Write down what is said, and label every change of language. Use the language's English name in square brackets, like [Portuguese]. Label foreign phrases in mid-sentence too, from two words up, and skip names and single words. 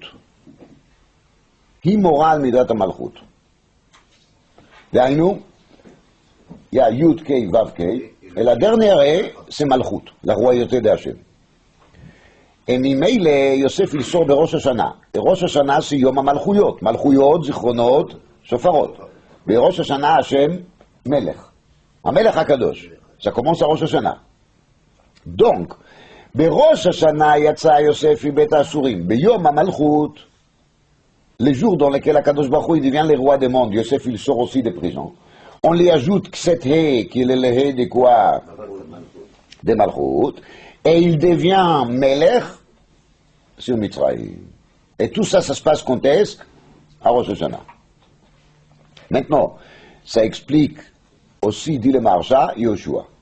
[Hebrew] היא מורה על מידת המלכות. דהיינו, [French] il y a [Hebrew] יוד, קי, ואו, קי, [French] et la dernière est, c'est Malchut, la royauté d'Hachem. Et ממילא, יוסף il sort de Rosh Hashanah. Et Rosh Hashanah, c'est [Hebrew] יום המלכויות. מלכויות, זכרונות, שופרות. [French] Et Rosh Hashanah, Hachem, Melech. [Hebrew] המלך הקדוש. [French] Ça commence à Rosh Hashanah. Donc, [Hebrew] בראש השנה יצא יוסף מבית האסורים. ביום המלכות, [French] les jours dans lesquels [Hebrew] הקדוש ברוך הוא [French] devient le roi des mondes, Yosef il sort aussi des prisons. On lui ajoute cette He, qui est le He de quoi? De Malchut, et il devient Melech sur Mitzrayim. Et tout ça, ça se passe quand est-ce? À Rosh Hashanah. Maintenant, ça explique aussi, dit le Maharsha, Yoshua.